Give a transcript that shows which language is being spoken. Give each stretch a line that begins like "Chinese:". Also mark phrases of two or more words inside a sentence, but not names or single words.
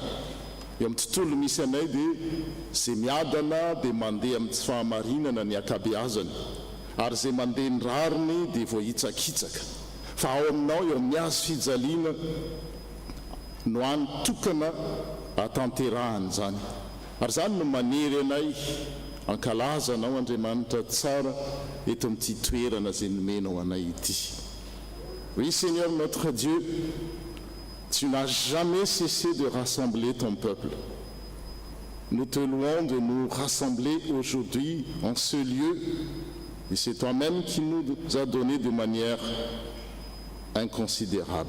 Malagasy: Eo amin'ny tontolo misy anay dia izay miadana dia mandeha amin'ny tsy fahamarinana ny akabeazany, ary izay mandeha ny rariny dia voahitsakitsaka. Fa ao aminao eo amin'ny azo fijaliana no anotokana hatanterahany zany. Ary zany no manery anay ankalazanao Andriamanitra tsara eto amin'ity toerana izay nomenao anay ity.
French: Oui Seigneur notre Dieu, tu n'as jamais cessé de rassembler ton peuple. Nous te louons de nous rassembler aujourd'hui en ce lieu, et c'est toi-même qui nous a donné de manière inconsidérable.